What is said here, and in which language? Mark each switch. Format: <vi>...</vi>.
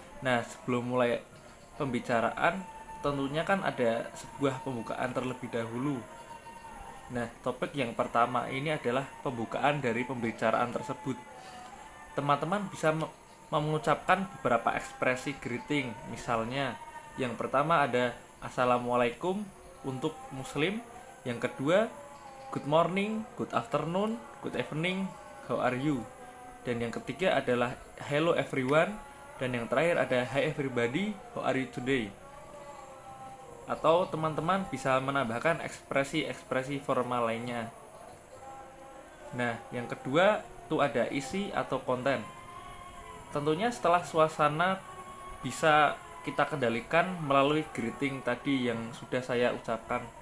<id>Nah, sebelum mulai pembicaraan tentunya kan ada sebuah pembukaan terlebih dahulu. Nah, topik yang pertama ini adalah pembukaan dari pembicaraan tersebut. Teman-teman bisa mengucapkan beberapa ekspresi greeting. Misalnya, yang pertama ada Assalamualaikum untuk Muslim. Yang kedua,</id> <en>good morning, good afternoon, good evening, how are you?</en> <id>Dan yang ketiga adalah</id> <en>hello everyone.</en> <id>Dan yang terakhir ada</id> <en>hi everybody, how are you today?</en> <id>Atau teman-teman bisa menambahkan ekspresi-ekspresi formal lainnya. Nah, yang kedua itu ada isi atau konten. Tentunya setelah suasana bisa kita kendalikan melalui greeting tadi yang sudah saya ucapkan.</id>